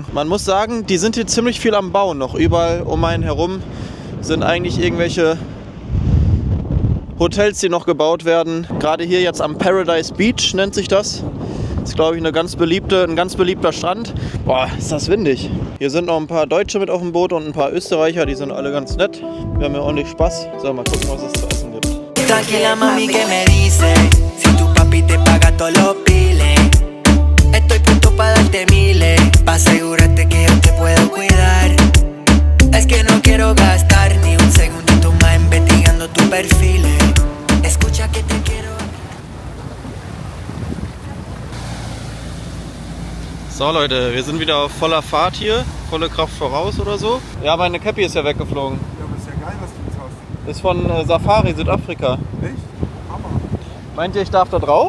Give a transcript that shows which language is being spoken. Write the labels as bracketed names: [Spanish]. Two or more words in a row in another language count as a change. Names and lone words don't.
[German] Man muss sagen, die sind hier ziemlich viel am Bauen noch. Überall um einen herum sind eigentlich irgendwelche Hotels, die noch gebaut werden. Gerade hier jetzt am Paradise Beach nennt sich das. Das ist, glaube ich, ein ganz beliebter Strand. Boah, ist das windig. Hier sind noch ein paar Deutsche mit auf dem Boot und ein paar Österreicher, die sind alle ganz nett. Wir haben ja ordentlich Spaß. So, mal gucken, was es zu essen gibt. [Spanish] Tranquila, mami, que me dice, si tu papi te paga todos los biles, estoy puesto para darte miles, para asegurarte que yo te puedo cuidar. Es que no quiero gastar ni un segundito más investigando tu perfil. Escucha que te quiero. [German] So Leute, wir sind wieder auf voller Fahrt hier, volle Kraft voraus oder so. Ja, meine Cappy ist ja weggeflogen. Ja, aber ist ja geil, was du jetzt hast. Ist von Safari, Südafrika. Echt? Hammer. Meint ihr, ich darf da drauf?